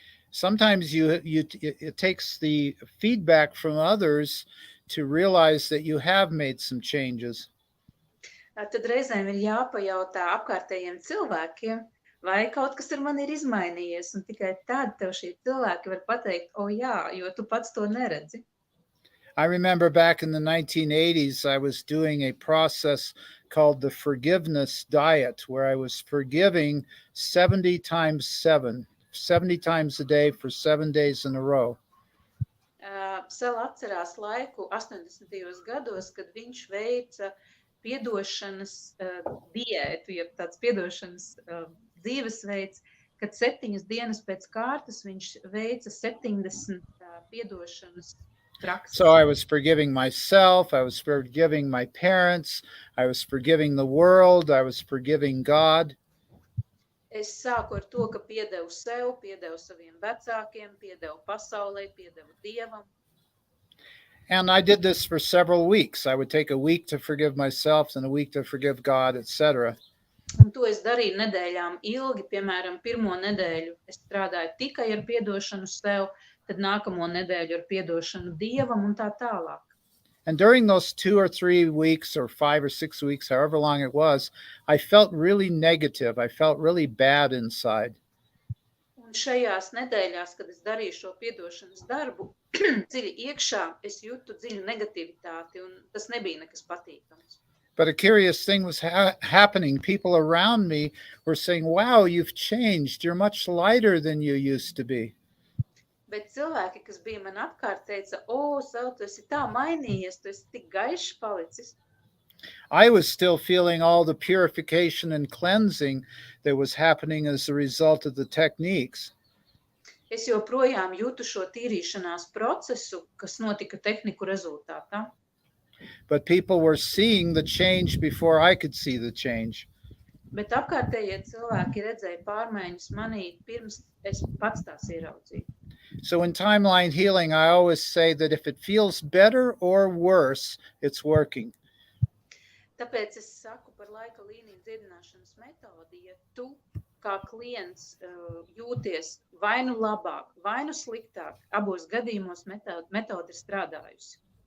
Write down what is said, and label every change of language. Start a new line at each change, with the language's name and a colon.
English: sometimes it takes the feedback from others to realize that you have made some changes.
Latvian: Tad reizēm ir jāpajautā apkārtējiem cilvēkiem, vai kaut kas ar mani ir izmainījies, un tikai tad tev šie cilvēki var pateikt, jā, jo tu pats to neredzi.
English: I remember back in the 1980s, I was doing a process called the forgiveness diet, where I was forgiving 70 times 7. 70 times a day for 7 days in a row.
Latvian: Sel atcerās laiku 80. gados, kad viņš veica piedošanas diētu, jeb tāds piedošanas dzīvesveids, kad 7 dienas pēc kārtas viņš veica 70 piedošanas prakses.
English: So I was forgiving myself, I was forgiving my parents, I was forgiving the world, I was forgiving God.
Latvian: Es sāku ar to, ka piedevu sev, piedevu saviem vecākiem, piedevu pasaulē, piedevu Dievam.
English: And I did this for several weeks. I would take a week to forgive myself and a week to forgive God, etc.
Latvian: Un to es darīju nedēļām ilgi, piemēram, pirmo nedēļu es strādāju tikai ar piedošanu sev, tad nākamo nedēļu ar piedošanu Dievam un tā tālāk.
English: And during those 2 or 3 weeks or 5 or 6 weeks, however long it was, I felt really negative. I felt really bad inside.
Latvian: Un šajās nedēļās, kad es darīju šo piedošanas darbu, dziļi iekšā es jūtu dziļu negativitāti, un tas nebija nekas patīkams.
English: But a curious thing was happening. People around me were saying, wow, you've changed. You're much lighter than you used to be.
Latvian: Bet cilvēki, kas bija man apkārt, teica, Sal, tu esi tā mainījies, tu esi tik gaišs palicis.
English: I was still feeling all the purification and cleansing that was happening as a result of the techniques.
Latvian: Es joprojām jūtu šo tīrīšanās procesu, kas notika tehniku rezultātā.
English: But people were seeing the change before I could see the change.
Latvian: Bet apkārtējie cilvēki redzēja pārmaiņas manī, pirms es pats tās ieraudzīju.
English: So in timeline healing, I always say that if it feels better or worse, it's working.
Latvian: Tāpēc es saku par laika līniju dziedināšanas metodi, ja tu kā klients jūties vai nu labāk, vai nu sliktāk, abos gadījumos metode ir strādājusi.